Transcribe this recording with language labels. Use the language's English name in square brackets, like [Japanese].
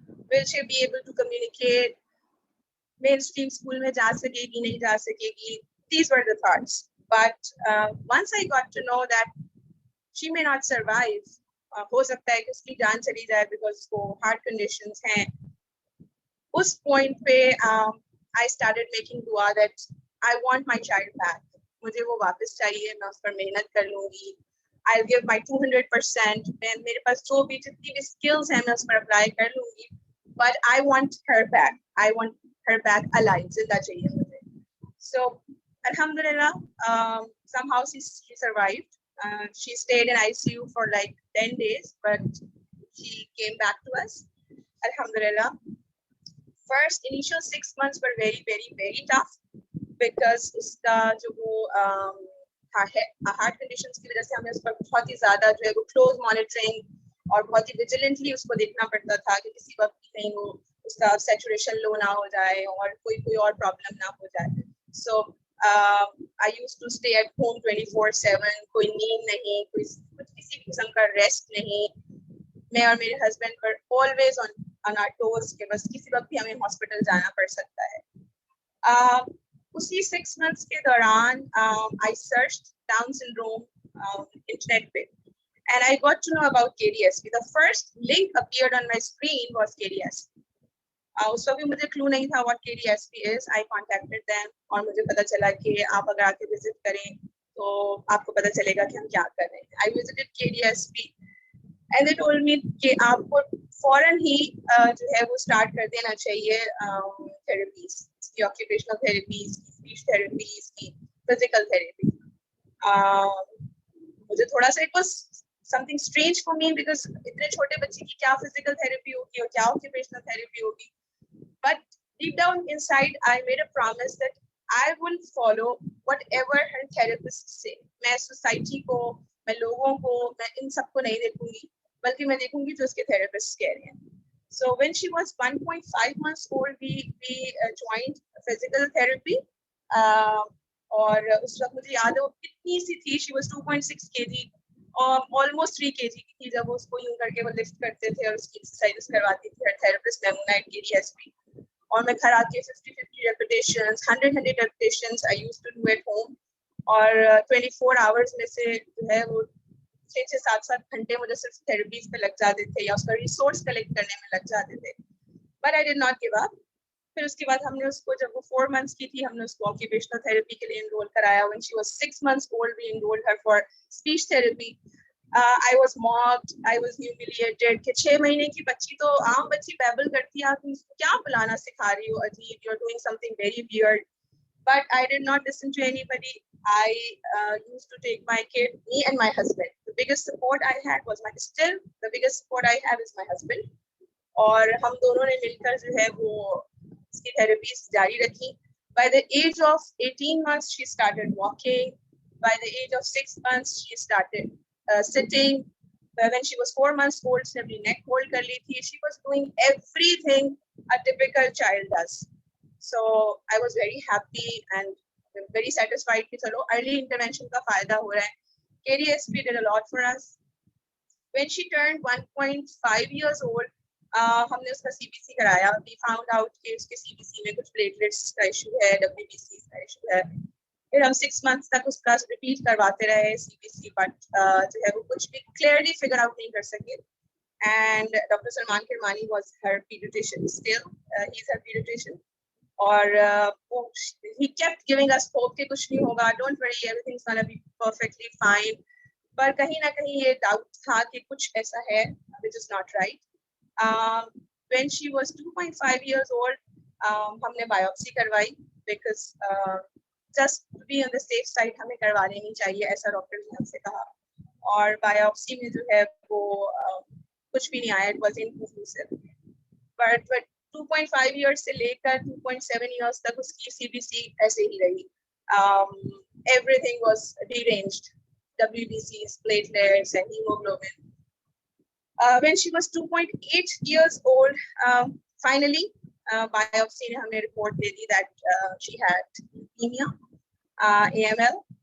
[English] Will she be able to communicate? Mainstream school [Hindi] mein ja sakegi, nahi ja sakegi. [English] These were the thoughts. But once I got to know that she may not survive, [Hindi] हो सकता है कि उसकी जान चली जाए [English] because उसको heart conditions हैं. [Hindi] उस point पे [English] I started making dua that I want my child back. [Hindi] मुझे वो वापस चाहिए, मैं उस पर मेहनत कर लूँगी. [English] I'll give my 200%. [Hindi] मेरे पास जो भी जितनी भी skills हैं मैं उस पर apply कर लूँगी. [English] But I want her back. I want her back alive. [Hindi] जिंदा चाहिए मुझे. [English] So alhamdulillah, somehow she survived. She stayed in ICU for like 10 days, but she came back to us. Alhamdulillah. First initial 6 months were very, very, very tough [Hindi] because उसका जो वो heart conditions की वजह से हमें उस पर बहुत ही ज़्यादा जो है वो close monitoring और बहुत ही vigilantly उसको देखना पड़ता था कि किसी वक्त कहीं वो उसका saturation low ना हो जाए और कोई और problem ना हो जाए. So [English] I used to stay at home 24/7. [Hindi] कोई नींद नहीं, कोई कुछ किसी भी किस्म का रेस्ट नहीं. मैं और मेरे हस्बैंड पर [English] always on our toes [Hindi] कि बस किसी वक्त भी हमें हॉस्पिटल जाना पड़ सकता है. उसी 6 months के दौरान [English] I searched Down syndrome internet पे, and I got to know about KDSP. The first link appeared on my screen was KDSP. [Hindi] उस वक्त भी मुझे क्लू नहीं था [English] what KDSP is. I contacted them [Hindi] और मुझे पता चला कि आप अगर आके विजिट करें तो आपको पता चलेगा कि हम क्या कर रहे हैं. [English] I visited KDSP and they told me [Hindi] कि आपको फौरन ही जो है वो स्टार्ट कर देना चाहिए थेरेपीज की, ऑक्यूपेशनल थेरेपीज की, स्पीच थेरेपीज की, फिजिकल थेरेपी. मुझे थोड़ा सा [English] it was something strange for me because [Hindi] इतने छोटे बच्चे की क्या फिजिकल थेरेपी होगी और क्या ऑक्यूपेशनल थेरेपी होगी. [English] But deep down inside, I made a promise that I will follow whatever her therapist say. [Hindi] मैं सोसाइटी को, मैं लोगों को, मैं इन सबको नहीं देखूंगी, बल्कि मैं देखूंगी जो उसके थेरेपिस्ट कह रहे हैं. [English] So when she was 1.5 months old, we joined physical therapy. [Hindi] और उस वक्त मुझे याद है वो कितनी सी थी. [English] She was 2.6 kg [Hindi] और almost 3 kg की थी जब उसको यूं करके वो लिफ्ट करते थे और उसकी एक्सरसाइजेस करवाती थी [English] her therapist Memuna at KDSP. [Hindi] और मैं घर आके [English] 50 repetitions, 100 repetitions I used to do at home. [Hindi] और 24 hours में से जो है वो 6-7 घंटे मुझे सिर्फ थेरेपीज पे लग जाते थे या उसका रिसोर्स कलेक्ट करने में लग जाते थे. [English] But I did not give up. [Hindi] फिर उसके बाद हमने उसको जब वो 4 months की थी हमने उसको ऑक्यूपेशनल थेरेपी के लिए एनरोल कराया. [English] When she was 6 months old, we enrolled her for speech therapy. I was mocked, I was humiliated [Hindi] कि 6 महीने की बच्ची तो आम बच्ची बैबल करती है, आप उसको क्या बुलाना सिखा रही हो अजीब, [English] you're doing something very weird. But I did not listen to anybody. I used to take my kid, me and my husband. The biggest support I had was still the biggest support I have is my husband. [Hindi] और हम दोनों ने मिलकर जो है वो इसकी therapies जारी रखी. [English] By the age of 18 months, she started walking. By the age of 6 months, she started sitting. When she was 4 months old, she अपनी neck hold कर ली थी. She was doing everything a typical child does. So I was very happy and very satisfied [Hindi] कि चलो early intervention का फायदा हो रहा है. [English] KDSP did a lot for us. When she turned 1.5 years old, [Hindi] हमने उसका CBC कराया. [English] We found out कि उसके CBC में कुछ platelets का issue है, WBC का issue है. [Hindi] फिर हम 6 months तक उसका रिपीट करवाते रहे CBC, बट जो है वो कुछ भी क्लियरली फिगर आउट नहीं कर सके. [English] And doctor Salman Kirmani was her paediatrician, still he is her paediatrician. और he kept giving us hope कि [Hindi] कुछ नहीं होगा, [English] don't worry, everything's gonna be perfectly fine. [Hindi] पर कहीं ना कहीं ये डाउट था कि कुछ ऐसा है [English] which is not right. When she was 2.5 years old, [Hindi] हमने बायोप्सी करवाई [English] because just to be on the safe side [Hindi] हमें करवा लेनी चाहिए, ऐसा डॉक्टर ने हमसे कहा. और बायोप्सी में जो है वो कुछ भी नहीं आया, [English] it was inconclusive. [Hindi] But 2.5 years से लेकर 2.7 years तक उसकी CBC ऐसे ही रही. [English] Everything was deranged, WBCs, platelets and hemoglobin. When she was 2.8 years old, finally biopsy ने हमें report दे दी that she had leukemia, AML.